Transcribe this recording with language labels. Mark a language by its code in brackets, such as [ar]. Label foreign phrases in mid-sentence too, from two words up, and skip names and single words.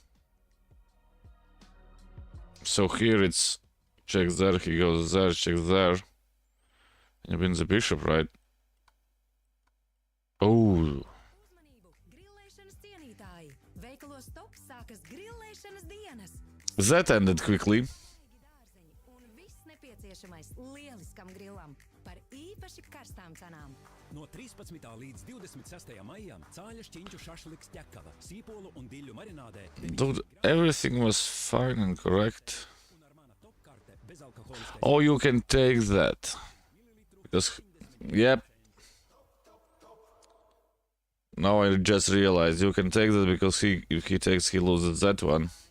[en] So here it's check there, he goes there, check there. And wins the bishop, right? Oh. That ended quickly. [lv] No 13. līdz 26. maijam cāļa šķiņķu šašliks ķekava, sīpolu un diļu marinādē. [en] Dude, everything was fine and correct. Oh, you can take that. Because, yep. Now I just realized you can take that because if he takes, he loses that one.